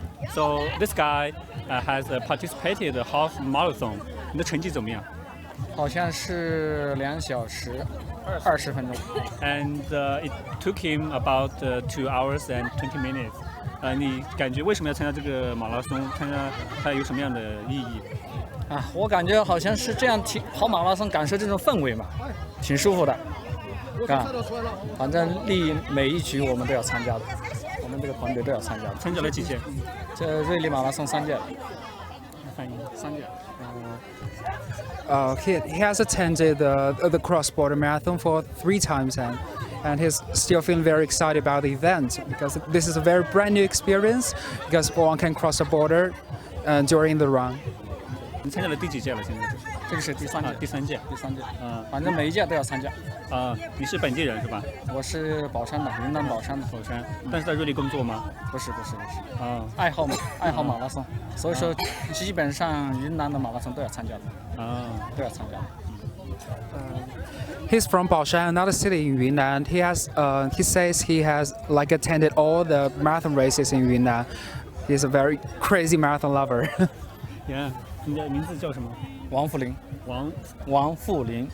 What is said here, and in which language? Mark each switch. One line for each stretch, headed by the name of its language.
English: So this guy has participated half marathon.
Chinese: 你的成绩怎么样？好像是2小时20分钟。
English: And it took him about 2 hours and 20 minutes.
Chinese: 你感觉为什么要参加这个马拉松？参加它有什么样的意义？啊，我感觉好像是这样跑马拉松，感受这种氛围嘛，挺舒服的。啊，反正每一局我们都要参加的，我们这个团队都要参加的。参加了几届？这瑞丽马拉松3届了。翻译3届。
English: He has attended the cross-border marathon for 3 times and he's still feeling very excited about the event because this is a very brand new experience because one can cross the border during the run.
Chinese: 你参加了第几届了？现在这个是第3届。第三届。反正每一届都要参加。你是本地人是吧？我是宝山的，云南宝山的。宝山，但是在瑞丽工作吗？不是。爱好马拉松，所以说基本上云南的马拉松都要参加的。都要参加的。
English: He's from Baoshan, another city in Yunnan. He says he has like attended all the marathon races in Yunnan. He's a very crazy marathon lover.
Chinese: Yeah. 你的名字叫什么？王富林。王富林。